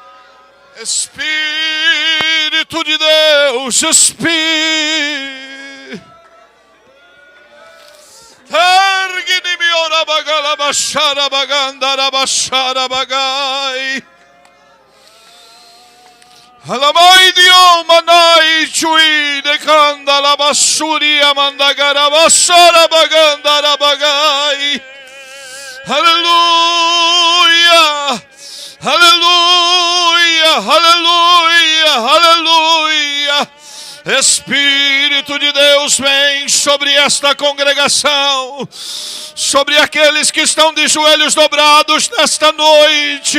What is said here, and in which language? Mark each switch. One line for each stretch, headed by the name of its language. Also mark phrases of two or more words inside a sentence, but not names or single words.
Portuguese: Espírito de Deus, Espírito. Ergini mi ora bagala bashara bagandara bashara bagai. Alamai dio manai chui de candala basuria mandagara bashara bagandara bagai. Aleluia. Aleluia, aleluia, aleluia. Espírito de Deus, vem sobre esta congregação, sobre aqueles que estão de joelhos dobrados nesta noite.